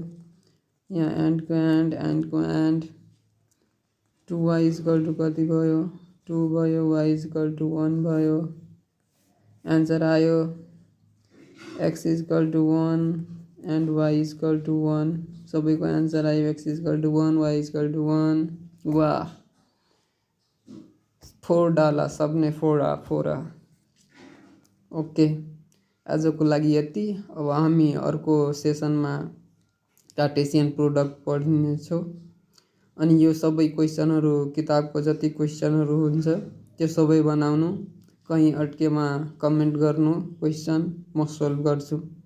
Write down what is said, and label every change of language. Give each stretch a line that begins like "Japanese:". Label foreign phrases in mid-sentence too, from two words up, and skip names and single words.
Nepali: यहाँ एन्डको
English: and 2y is equal to
Nepali: कति भयो? 2 भयो,
English: y is equal to 1
Nepali: भयो। आन्सर आयो।
English: x is equal to 1 and y is equal to 1.
Nepali: सबैको आन्सर आयो।
English: x is equal to 1, y is equal to 1.
Nepali: वाह, 4
Hindi: डाला सबने,
Nepali: 4 ओके। आजको लागि यति। अब हामी अर्को सेसनमा
English: Cartesian product
Nepali: पढ्नेछौँ। अनि यो सबै क्वेसनहरू किताबको जति क्वेसनहरू हुन्छ त्यो सबै बनाउनु, कहीँ अड्केमा कमेन्ट गर्नु क्वेसन, म सोल्भ गर्छु।